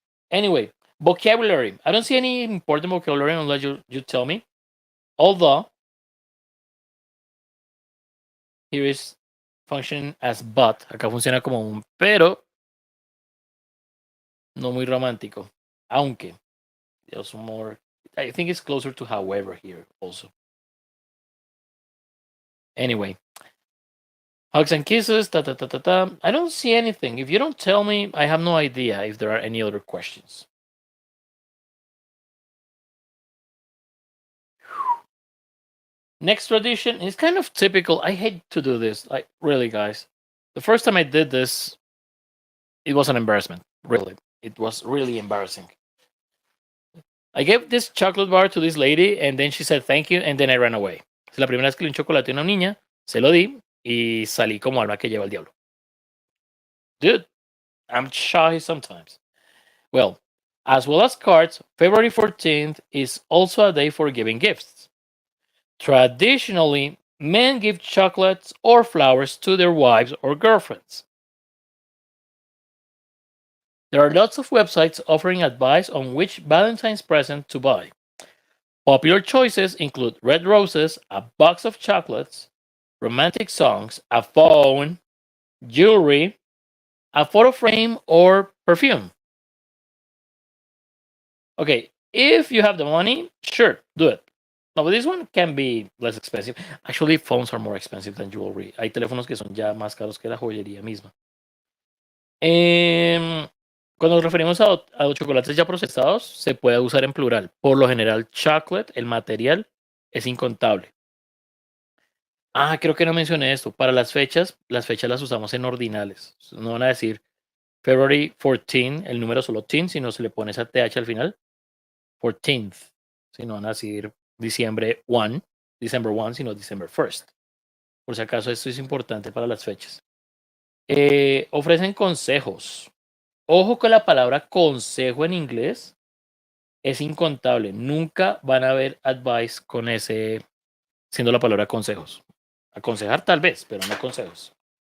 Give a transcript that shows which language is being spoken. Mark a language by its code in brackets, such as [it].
[en] Anyway, vocabulary. I don't see any important vocabulary unless you tell me. Although, here is function as but. [es] Acá funciona como un pero, no muy romántico. Aunque, [en] there's more. I think it's closer to however here also. Anyway, Hugs and kisses, ta ta ta ta ta. I don't see anything. If you don't tell me, I have no idea if there are any other questions. Next tradition is kind of typical. I hate to do this. Like, really, guys. The first time I did this, it was an embarrassment. Really. It was really embarrassing. I gave this chocolate bar to this lady, and then she said thank you, and then I ran away. [es] Es la primera vez que le di un chocolate a una niña, se lo di, y salí como alma que lleva el diablo. [en] Dude, I'm shy sometimes. Well, as well as cards, February 14th is also a day for giving gifts. Traditionally, men give chocolates or flowers to their wives or girlfriends. There are lots of websites offering advice on which Valentine's present to buy. Popular choices include red roses, a box of chocolates, romantic songs, a phone, jewelry, a photo frame, or perfume. Okay, if you have the money, sure, do it. No, but this one can be less expensive. Actually, phones are more expensive than jewelry. [es] Hay teléfonos que son ya más caros que la joyería misma. Cuando nos referimos a los chocolates ya procesados, se puede usar en plural. Por lo general, chocolate, el material, es incontable. Ah, creo que no mencioné esto. Para las fechas las usamos en ordinales. No van a decir February 14, el número solo teen, sino se le pone esa TH al final. 14th. Si no van a decir December 1, sino December 1st. Por si acaso esto es importante para las fechas. Ofrecen consejos. Ojo con la palabra consejo en inglés. Es incontable. Nunca van a ver advice con ese, siendo la palabra consejos. Aconsejar tal vez, pero no consejos.